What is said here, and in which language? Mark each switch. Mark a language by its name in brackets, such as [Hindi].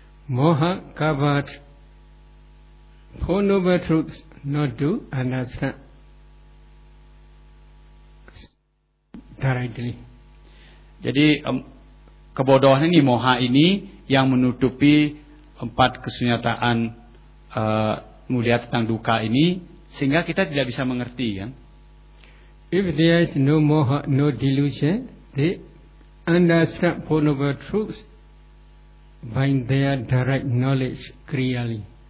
[English] Moha covered Four Noble Truths not to understand directly. [Indonesian] Jadi kebodohan ini, moha ini yang menutupi empat kesunyataan mulia tentang dukkha ini sehingga kita tidak bisa mengerti kan? [English] If there is no moha, no delusion, they understand Four Noble Truths by their direct knowledge clearly.